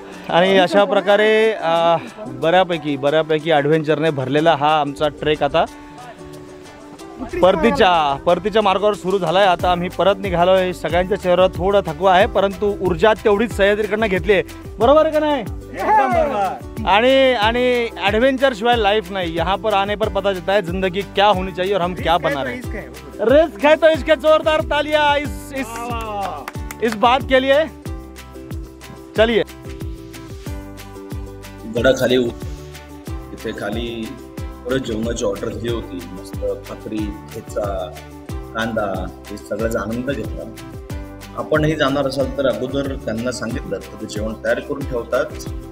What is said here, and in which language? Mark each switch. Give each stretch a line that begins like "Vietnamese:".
Marathi: आणि अशा प्रकारे बऱ्यापैकी ॲडव्हेंचरने भरलेला हा आमचा ट्रेक आता परतीच्या मार्गावर सुरू झालाय. आता आम्ही परत निघालोय. सगळ्यांच्या चेहऱ्यावर थोडा थकवा आहे, परंतु ऊर्जा तेवढीच सह्याद्रीकडनं घेतली आहे. बरोबर है का नहीं? आणि एडवेंचर शिवाय लाइफ नहीं.
Hindi: यहाँ पर आने पर पता चलता है जिंदगी क्या होनी चाहिए और हम क्या बना रहे हैं. रिस्क है तो इसके जोरदार तालियां इस बात के लिए. चलिए.
Marathi: गडाखाली इथे खाली परत जेवणाची ऑर्डर दिली होती. मस्त भाकरी, ठेचा, कांदा हे सगळ्याचा आनंद घेतला. आपणही जाणार असाल तर अगोदर त्यांना सांगितलं तर ते जेवण तयार करून ठेवतात.